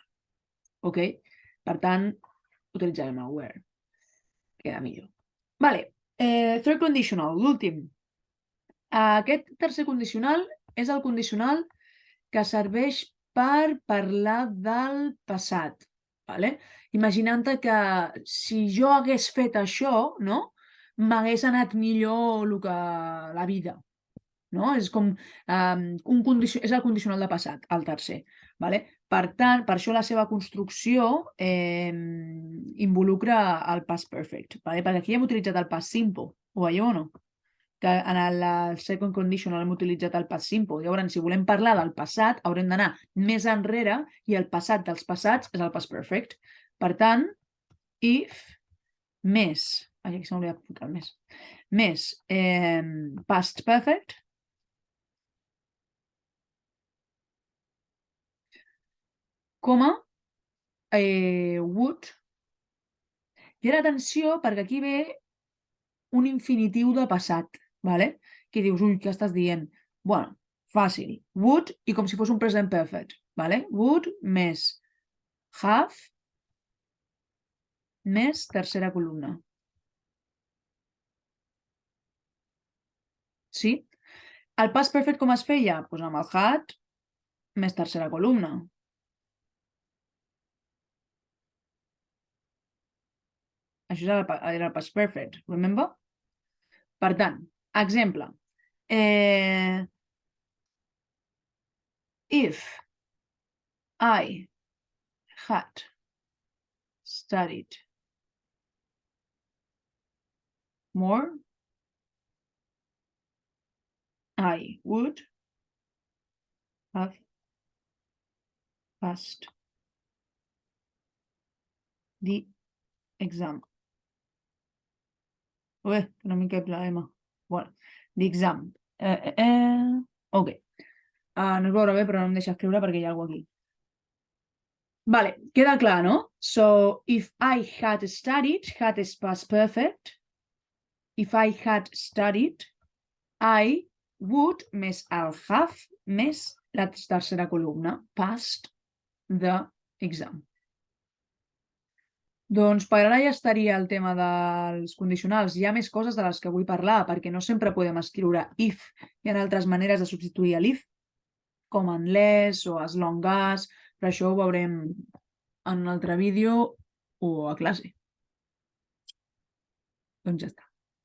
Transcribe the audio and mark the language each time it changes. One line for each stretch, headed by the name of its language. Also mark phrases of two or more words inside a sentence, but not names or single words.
Catalan: Ok? Per tant, utilitzarem el where. Queda millor. Vale.
English: Third conditional,
Catalan: l'últim. Aquest tercer condicional és el condicional que serveix per parlar del passat. Vale? Imaginant-te que si jo hagués fet això, no? M'hagués anat millor la vida. No? És com és el condicional de passat, el tercer. Vale? Per tant, per això la seva construcció involucra el
English: past perfect.
Catalan: Vale? Perquè aquí hem utilitzat el
English: past simple.
Catalan: Ho veieu o no? Que en el
English: second conditional
Catalan: hem utilitzat el
English: past simple.
Catalan: Llavors, si volem parlar del passat, haurem d'anar més enrere i el passat dels passats és el
English: past perfect.
Catalan: Per tant, if més... Ai, aquí se m'hauria de ficar més.
English: Més past perfect, coma, would.
Catalan: I ara atenció, perquè aquí ve un infinitiu de passat, ¿vale? Que dius, ui, què estàs dient? Bueno, fàcil. Would i com si fos un present perfect, ¿vale? Would més have més tercera columna. Sí? El past perfect com es feia? Doncs amb el had més tercera columna. Això era el
English: past perfect, remember?
Catalan: Per tant, exemple.
English: If I had studied more, I would have passed the exam.
Catalan: Ué, que no m'hi cap la M. Bueno,
English: the exam. Ok.
Catalan: No es veurà bé, però no em deixa escriure perquè hi ha alguna cosa aquí. Vale, queda clar, no?
English: So, if I had studied, had is past perfect. If I had studied, I would
Catalan: més el have més la tercera columna,
English: passed the exam.
Catalan: Doncs per ara ja estaria el tema dels condicionals. Hi ha més coses de les que vull parlar, perquè no sempre podem escriure if. Hi ha altres maneres de substituir l'if, com unless o
English: as long as,
Catalan: però això ho veurem en un altre vídeo o a classe. Doncs ja està.